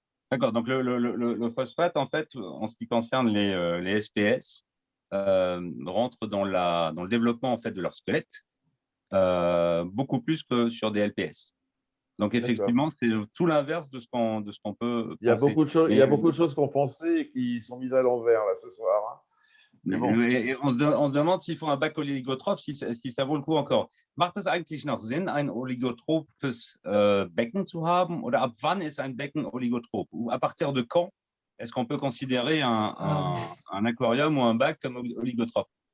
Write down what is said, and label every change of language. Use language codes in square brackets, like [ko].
[fr] D'accord, donc le phosphate, en fait, en ce qui concerne les SPS, rentre dans le développement en fait, de leur squelette, beaucoup plus que sur des LPS. Donc, effectivement, c'est tout l'inverse de ce qu'on peut il y a penser. Il y a beaucoup de choses qu'on pensait et qui sont mises à l'envers là, ce soir. Hein. Mais bon. Et on se demande s'il faut un bac oligotrophe, si ça vaut le coup encore. [de] Macht es eigentlich noch Sinn, ein oligotrophes Becken zu haben? Oder ab wann ist ein Becken oligotrop? [fr] Ou à partir de quand est-ce qu'on peut considérer un aquarium ou un bac comme oligotrophe?